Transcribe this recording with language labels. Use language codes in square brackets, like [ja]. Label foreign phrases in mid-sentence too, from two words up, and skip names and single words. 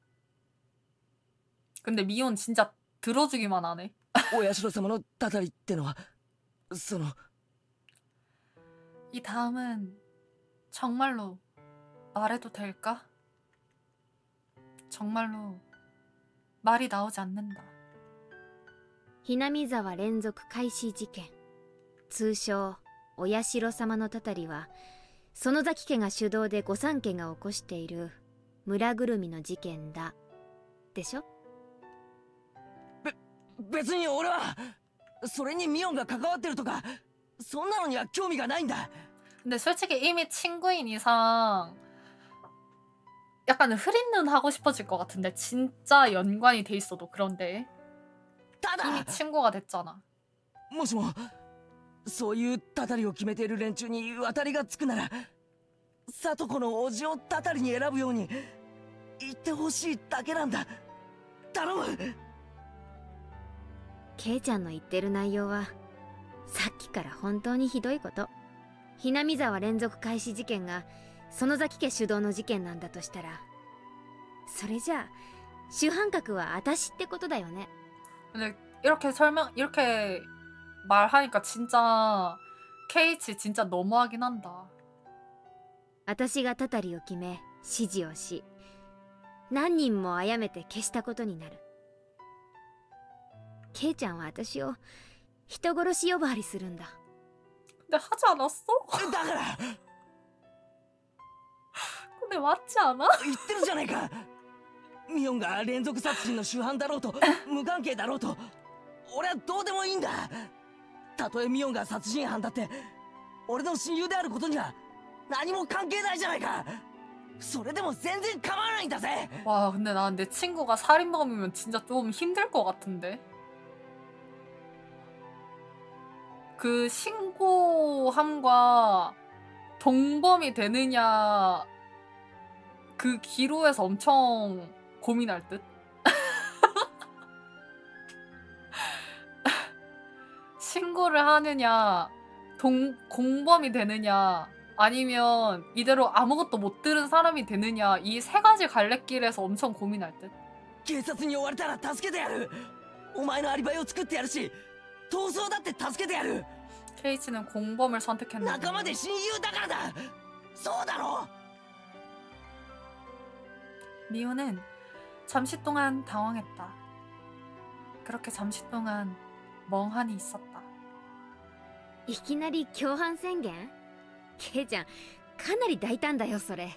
[ko] 근데 미혼 진짜 들어주기만 하네. [ja] お社様のたたりってのはその [ko] 이 다음은 정말로 말해도 될까? 정말로 말이 나오지 않는다. [ja] ひなみ沢連続開始事件、通称お社様のたたりは園崎家が主導で御三家が起こしている村ぐるみの事件だでしょ。別に俺はそれにミオンが関わってるとかそんなのには興味がないんだ。 [ko] 근데 솔직히 이미 친구인 이상 약간 흐린 눈 하고 싶어질 것 같은데 진짜 연관이 돼 있어도. 그런데 이미 친구가 됐잖아. [ja] もしもそういうたたりを決めている連中に渡りがつくなら聡子のおじをたたりに選ぶように言ってほしいだけなんだ。頼む。ケイちゃんの言ってる内容はさっきから本当にひどいこと。ひなみ沢連続開始事件が園崎家主導の事件なんだとしたら、それじゃあ主犯格は私ってことだよね。 [ko] 근데 이렇게 말하니까 진짜 케이치 진짜 너무하긴 한다. [ja] 私がたたりを決め指示をし、何人も殺めて消したことになる。ケイちゃんは私を人殺し呼ばわりするんだ。 [ko] 근데 하지 않았어? [ja] だから [ko] 근데 맞지 않아? [ja] 言ってるじゃないか。ミオンが連続殺人の主犯だろうと無関係だろうと俺はどうでもいいんだ。たとえミオンが殺人犯だって俺の親友であることには何も関係ないじゃないか。それでも全然構わないんだぜ。 [ko] 와, 근데 난 내 친구가 살인범이면 진짜 좀 힘들 것 같은데. 그 신고함과 동범이 되느냐 그 기로에서 엄청 고민할 듯. 신고를 하느냐 공범이 되느냐 아니면 이대로 아무것도 못 들은 사람이 되느냐 이 세 가지 갈래길에서 엄청 고민할 듯. [ja] 警察に追われたら助けてやる。お前のアリバイを作ってやるし逃走だって助けてやる。 [ko] 케이치는 공범을 선택했는데 [ja] 仲間で親友だからだ。そうだろ。 [ko] 미우는 잠시 동안 당황했다. 그렇게 잠시 동안 멍하니 있었다. [ja] いきなり共犯宣言？ケイちゃんかなり大胆だよそれ。